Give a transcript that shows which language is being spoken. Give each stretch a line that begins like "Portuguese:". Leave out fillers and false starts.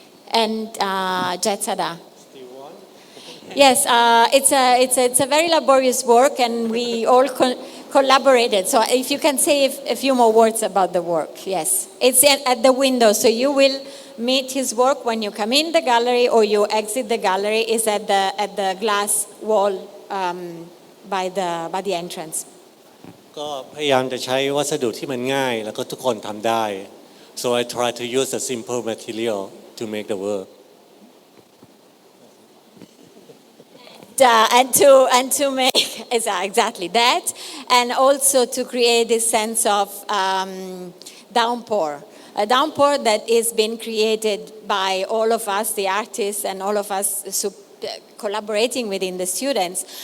English: And Jedsada. Yes, it's a very laborious work, and we all collaborated. So if you can say a few more words about the work, yes. It's at the window, so you will meet his work when you come in the gallery or you exit the gallery. Is at the glass wall by the entrance.
Thai: ก็พยายามจะใช้วัสดุที่มันง่ายแล้วก็ทุกคนทำได้
English: so I try to use a simple material to make the work. And to make exactly that, and also to create this sense of downpour. A downpour that is being created by all of us, the artists, and all of us collaborating within the students.